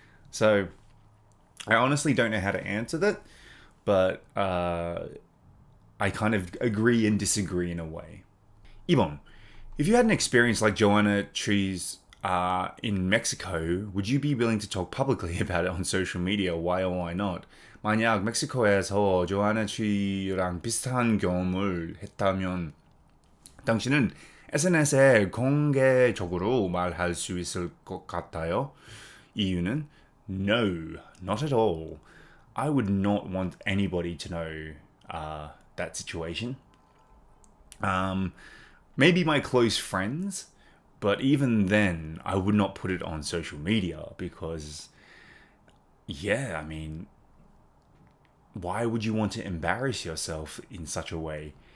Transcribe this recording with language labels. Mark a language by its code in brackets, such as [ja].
[en] So I honestly don't know how to answer that, but I kind of agree and disagree in a way. [ko] 2번. [en] If you had an experience like Joanna Tree's in Mexico, would you be willing to talk publicly about it on social media? Why or why not? [ko] 만약 멕시코에서 조아나 트리랑 비슷한 경험을 했다면 당신은 SNS에 공개적으로 말할 수 있을 것 같아요? 이유는 [en] No, not at all. I would not want anybody to know that situation. Maybe my close friends, but even then, I would not put it on social media because, why would you want to embarrass yourself in such a way?